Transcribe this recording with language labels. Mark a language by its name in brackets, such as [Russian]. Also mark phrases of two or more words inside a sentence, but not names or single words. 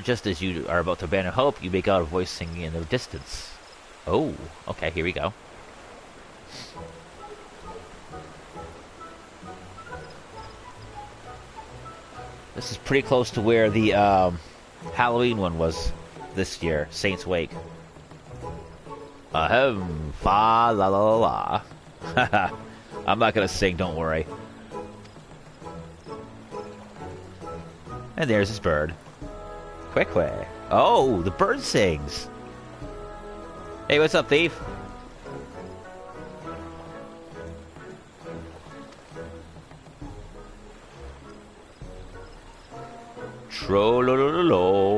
[English] Just as you are about to abandon hope, you make out a voice singing in the distance. Oh, okay, here we go. This is pretty close to where the Halloween one was this year, Saints Wake. Ahem, fa la la la la. I'm not gonna sing, don't worry. And there's his bird. Quick way. Oh, the bird sings. Hey, what's up, thief? Trollololo.